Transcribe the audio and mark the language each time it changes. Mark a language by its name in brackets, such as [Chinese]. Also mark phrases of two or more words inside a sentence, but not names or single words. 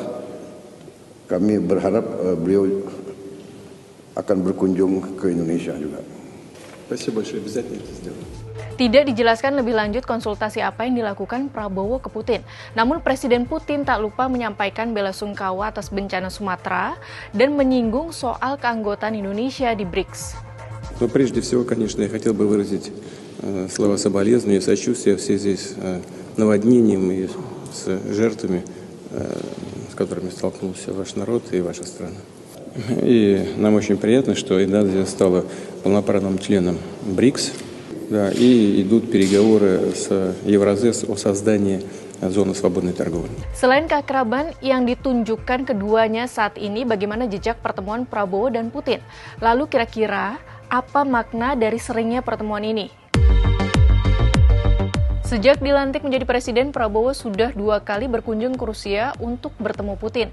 [Indonesian] Kami berharap beliau akan berkunjung ke Indonesia juga. Tidak dijelaskan lebih lanjut konsultasi apa yang dilakukan Prabowo ke Putin. Namun Presiden Putin tak lupa menyampaikan bela sungkawa atas bencana Sumatera dan menyinggung soal keanggotaan Indonesia di BRICS. [Russian] Прежде всего, конечно, я хотел бы выразить слова соболезнования и сочувствия в связи с наводнением и с жертвами, с которыми столкнулся ваш народ и ваша страна. И нам очень приятно, что Индонезия стала полноправным членом БРИКС, да, и идут переговоры с Евразес о создании zona свободной торговли. [Indonesian] Selain keakraban yang ditunjukkan keduanya saat ini, bagaimana jejak pertemuan Prabowo dan Putin? Lalu kira-kira apa makna dari seringnya pertemuan ini? Sejak dilantik menjadi presiden, Prabowo sudah 2 kali berkunjung ke Rusia untuk bertemu Putin.